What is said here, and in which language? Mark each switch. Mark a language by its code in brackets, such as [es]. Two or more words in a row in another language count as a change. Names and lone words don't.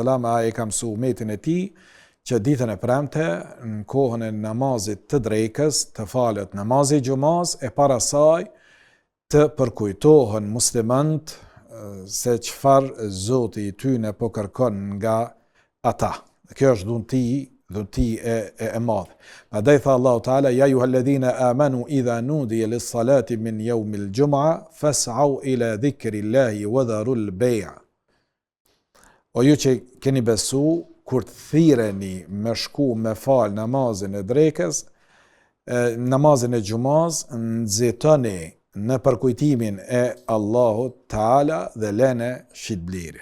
[sq] a e ka mësu umetin e tij, që ditën e premte, në kohën e namazit të drekës, të falet namazi gjumaz, e para saj të përkujtohen muslimant se çfarë Zoti i tyre po kërkon nga ata. Kjo është dhunti e madhe. Andaj tha [ar] Allahu Teala: يا أيها الذين آمنوا إذا نودي للصلاة من يوم الجمعة فاسعوا إلى ذكر الله وذروا البيع'. [sq] O ju që keni besu, kur të thirreni me shku me fal namazin e drekës, namazin e gjumaz, nxitoni në përkujtimin e Allahut Teala dhe lene shitblerin.